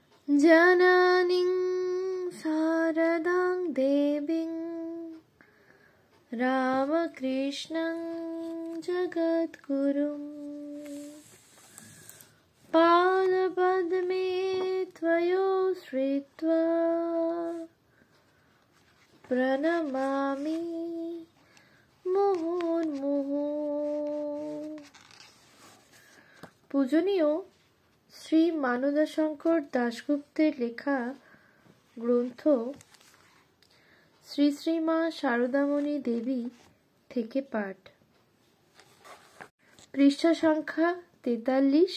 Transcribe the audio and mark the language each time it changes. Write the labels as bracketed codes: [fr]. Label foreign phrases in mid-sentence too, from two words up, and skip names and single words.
[sa] जननीं शारदां देवीं रामकृष्णं जगद्गुरुं पादपद्मे त्वयोश्रित्वा प्रणमामि मुहुर्मुहुः। [bn] পূজনীয় শ্রী মানদাশঙ্কর দাশগুপ্তের লেখা গ্রন্থ শ্রী শ্রী মা শারদামণি দেবী থেকে পাঠ। পৃষ্ঠা সংখ্যা 43।